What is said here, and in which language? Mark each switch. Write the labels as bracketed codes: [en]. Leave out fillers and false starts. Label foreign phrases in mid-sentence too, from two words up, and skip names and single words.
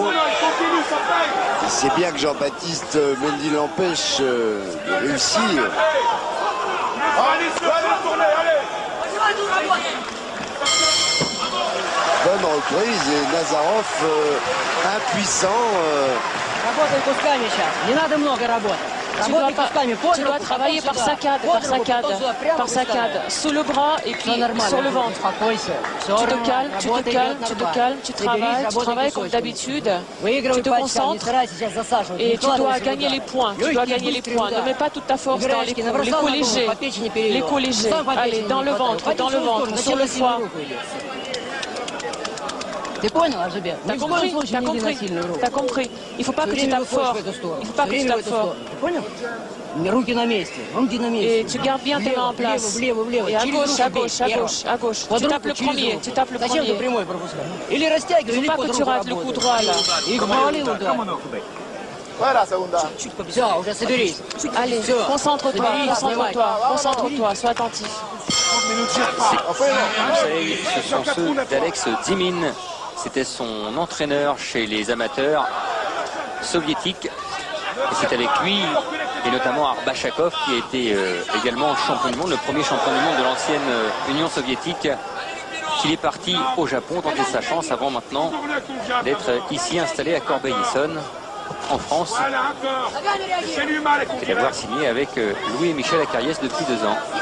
[fr] Et c'est bien que Jean-Baptiste Mendy l'empêche de réussir. Allez, allez. Bonne reprise et Nazarov impuissant. [ru] Работай кусками сейчас. Не надо много работать. [fr] Tu dois travailler par saccade, sous le bras et puis sur le ventre. Tu te calmes, tu travailles comme d'habitude, tu te concentres et tu dois gagner les points, Ne mets pas toute ta force dans les coups légers, Allez, dans le ventre, sur le foie. [ru] Ты понял, Ажибек? [fr] T'as compris. Il ne faut pas que tu tapes fort. Il ne faut pas que tu tapes fort. [ru] Руки на месте, руки на месте. [fr] Et tu gardes bien tes mains en place. Et à gauche, à gauche, à gauche, à gauche. Tu tapes le premier, tu tapes le [ru] Зачем ты [fr] premier. [ru] прямой пропускаешь? Или растягивай, [fr] Il [ru] или [fr] ne faut pas [ru] под [fr] que tu [ru] руку [fr] rates le coup [ru] работай. [fr] droit là. [ru] И гвали удар. [es] Fuera, segunda. [ru] Все, уже соберись. [fr] Allez, concentre-toi, concentre-toi, concentre-toi, sois attentif. Conseils, ce sont ceux d'Alex Dimin. C'était son entraîneur chez les amateurs soviétiques. Et c'est avec lui, et notamment Arbachakov, qui a été également champion du monde, le premier champion du monde de l'ancienne Union soviétique, qu'il est parti au Japon tenter sa chance avant maintenant d'être ici installé à Corbeil-Essonnes, en France, et d'avoir signé avec Louis et Michel Acariès depuis 2 ans.